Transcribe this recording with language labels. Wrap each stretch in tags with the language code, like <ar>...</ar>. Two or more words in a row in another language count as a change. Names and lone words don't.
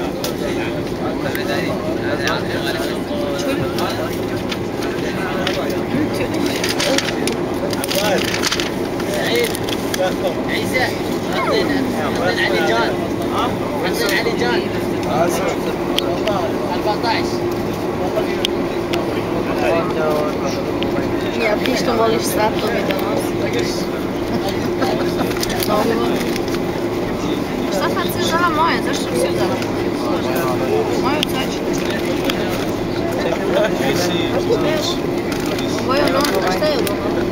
<ar>سعيد. عيسى. حطينا علي جان. حطينا علي جان. 14.</ar> <bs>Ja, ti što voliš satove da nosiš. Šta sad si uzela moje? Zašto si uzela? Moju caču. Ovo je ono, šta je ovo?</bs>